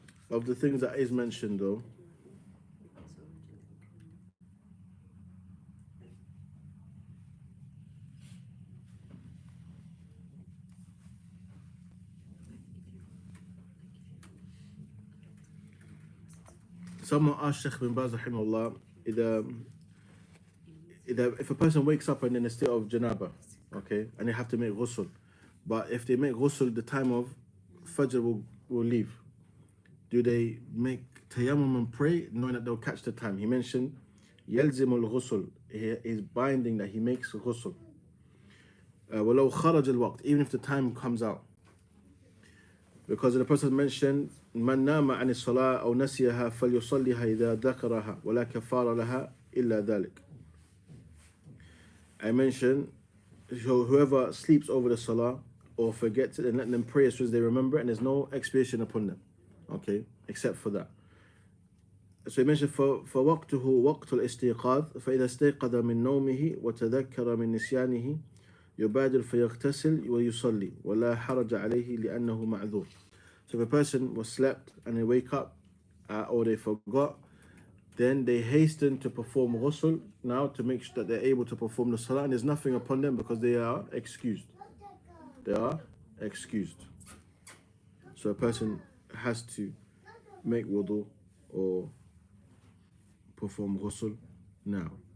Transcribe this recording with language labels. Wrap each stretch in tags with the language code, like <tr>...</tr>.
<en>Of the things that is mentioned though, someone asked Sheikh bin Baz rahimahullah, if a person wakes up and in a state of janaba, okay, and they have to make ghusl, but if they make ghusl, the time of Fajr will leave. Do they make tayammum and pray, knowing that they'll catch the time? He mentioned yalzimul ghusl. He is binding that he makes ghusl.</en> <ar>وَلَوْ خَرَجَ الْوَقْتِ,</ar> <en>even if the time comes out. Because the Prophet mentioned</en> <ar>من نام عن الصلاة أو نسيها فليصليها إذا ذكرها ولا كفار لها إلا ذلك.</ar> <en>I mentioned whoever sleeps over the salah or forgets it, and let them pray as soon as they remember it, and there's no expiation upon them, okay, except for that. So he mentioned</en> <ar>فوقته وقت الاستيقاظ فإذا استيقظ من نومه وتذكر من نسيانه يبادر فيغتسل ويصلي ولا حرج عليه لأنه معذور.</ar> <en>So if a person was slept and they wake up or they forgot, then they hasten to perform ghusl now to make sure that they're able to perform the salah, and there's nothing upon them because they are excused. They are excused. So a person has to make wudu or perform ghusl now.</en>